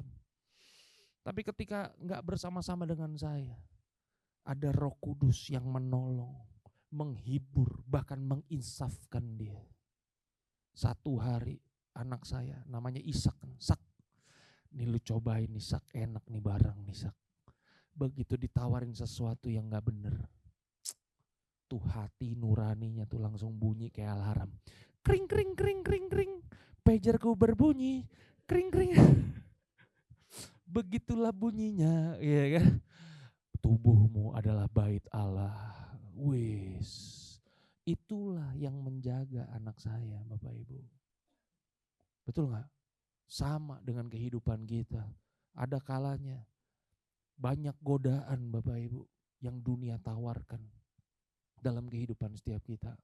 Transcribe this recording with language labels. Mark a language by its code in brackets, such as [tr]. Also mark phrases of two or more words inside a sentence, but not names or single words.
[id] Tapi ketika gak bersama-sama dengan saya, ada Roh Kudus yang menolong, menghibur, bahkan menginsafkan dia. Satu hari anak saya namanya Ishak, Sak, nih lu cobain nih Sak, enak nih barang nih Sak. Begitu ditawarin sesuatu yang gak bener, tuh hati nuraninya tuh langsung bunyi kayak alarm. Kring kring kring kring kring, pagerku berbunyi, kring kring. Begitulah bunyinya, ya kan? Tubuhmu adalah bait Allah. Wis, itulah yang menjaga anak saya Bapak Ibu. Betul gak? Sama dengan kehidupan kita. Ada kalanya banyak godaan Bapak Ibu yang dunia tawarkan dalam kehidupan setiap kita.